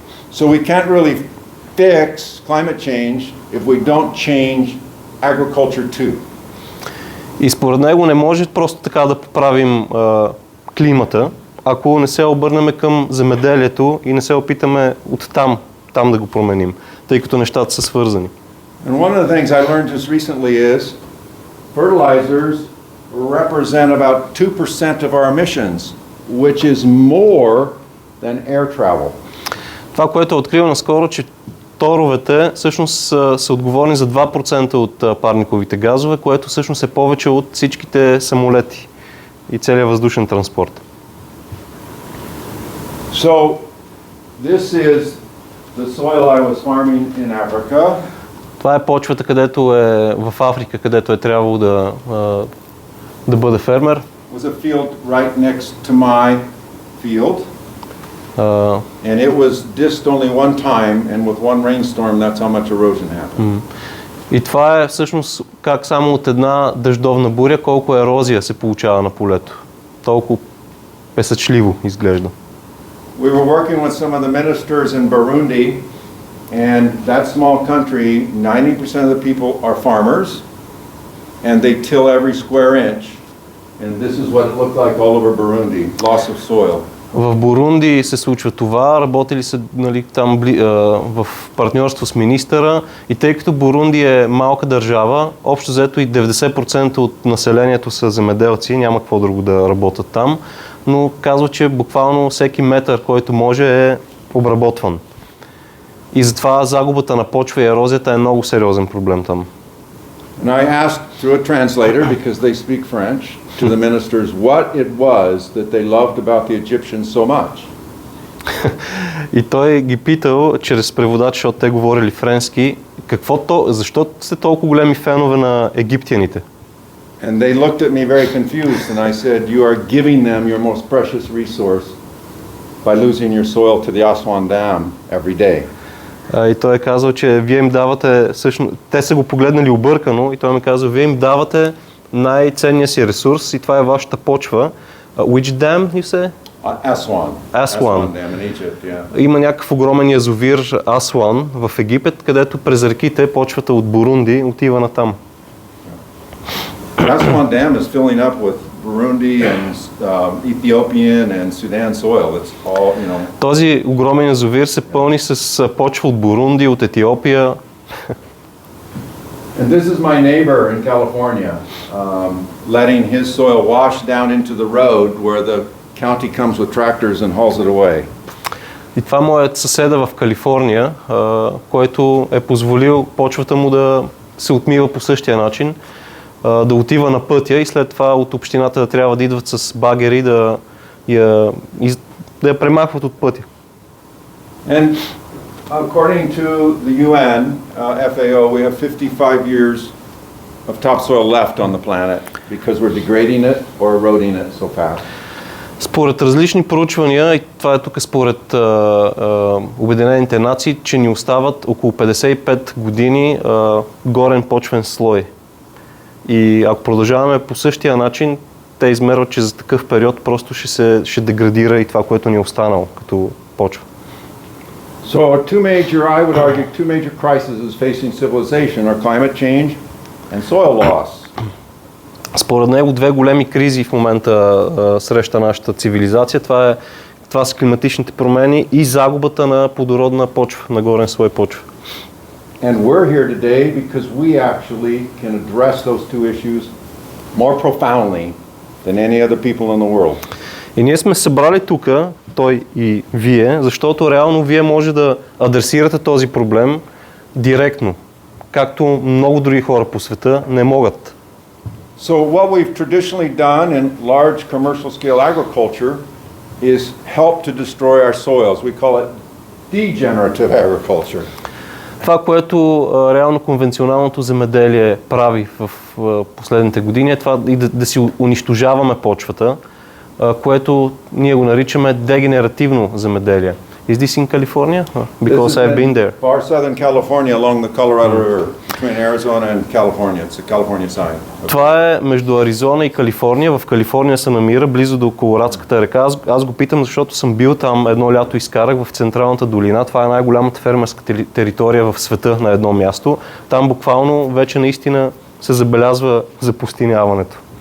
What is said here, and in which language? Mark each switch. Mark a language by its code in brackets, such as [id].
[en] So we can't really fix climate change if we don't change agriculture too. [bg] И според него не може просто така да поправим климата, ако не се обърнем към земеделието и не се опитаме от там да го променим, тъй като нещата са свързани. [en] And one of the things I learned just recently is fertilizers represent about 2% of our emissions, which is more than air travel. [bg] Това, което открива наскоро, че торовете всъщност са отговорни за 2% от парниковите газове, което всъщност е повече от всичките самолети и целият въздушен транспорт. [en] So this is the soil I was farming in Africa. [bg] Това е почвата, където е в Африка, където е трябвало да да бъде фермер. [en] Was a field right next to my field. And it was dissed only one time, and with one rainstorm, that's how much erosion happened. [bg] И това е всъщност как само от една дъждовна буря колко ерозия се получава на полето. Толкова песъчливо изглежда. [en] We were working with some of the ministers in Burundi, and that small country, 90% of the people are farmers, and they till every square inch. And this is what it looked like all over Burundi, loss of soil. [bg] В Бурунди се случва това, работили са там в партньорство с министъра и тъй като Бурунди е малка държава, общо взето и 90% от населението са земеделци, няма какво друго да работят там, но казва, че буквално всеки метър, който може е обработван. И затова загубата на почва и ерозията е много сериозен проблем там. [en] And I asked through a translator, because they speak French, to the ministers what it was that they loved about the Egyptians so much. [bg] И той ги питал чрез преводач, защото те говорили френски, защо сте толкова големи фенове на египтяните? [en] And they looked at me very confused, and I said, you are giving them your most precious resource by losing your soil to the Aswan Dam every day. [bg] И той е казал, че вие им давате, всъщност, те са го погледнали объркано и той ми казал, вие им давате най-ценния си ресурс и това е вашата почва. [en] Which dam, you say? Aswan. Aswan Dam in Egypt, yeah. [bg] Има някакъв огромен язовир Асуан в Египет, където през реките почвата от Бурунди отива натам. [en] Aswan Dam is filling up with Burundi and Ethiopian and Sudan soil. It's all, you know. [bg] Този огромен язовир се пълни с почва от Бурунди, от Етиопия. [en] And this is my neighbor in California, letting his soil wash down into the road where the county comes with tractors and hauls it away. [bg] И това моят съседа в Калифорния, който е позволил почвата му да се отмива по същия начин, да отива на пътя и след това от общината да трябва да идват с багери да я премахват от пътя. [en] And according to the UN, FAO, we have 55 years of topsoil left on the planet because we're degrading it or eroding it so fast. [bg] Според различни проучвания, и това е тук според Обединените нации, че ни остават около 55 години горен почвен слой. И ако продължаваме по същия начин, те измерват, че за такъв период просто ще деградира и това, което ни е останало като почва. [en] So I would argue, two major crises facing civilization are climate change and soil loss. [bg] Според него две големи кризи в момента среща нашата цивилизация. Това са климатичните промени и загубата на плодородна почва, на горен слой почва. [en] And we're here today because we actually can address those two issues more profoundly than any other people in the world. [bg] И ние сме събрали тук, той и вие, защото реално вие може да адресирате този проблем директно, както много други хора по света не могат. [en] So what we've traditionally done in large commercial scale agriculture is help to destroy our soils. We call it degenerative agriculture. [bg] Това, което реално конвенционалното земеделие прави в последните години е това да си унищожаваме почвата, което ние го наричаме дегенеративно земеделие. [en] Is this in California? Because I've been there. Far southern California along the Colorado River, between Arizona and California. It's the California side. [bg] Това е между Аризона и Калифорния. В Калифорния се намира близо до Колорадската река. Аз го питам, защото съм бил там едно лято, изкарах в Централната долина. Това е най-голямата фермерска територия в света на едно място. Там буквално вече наистина се забелязва запустиняването.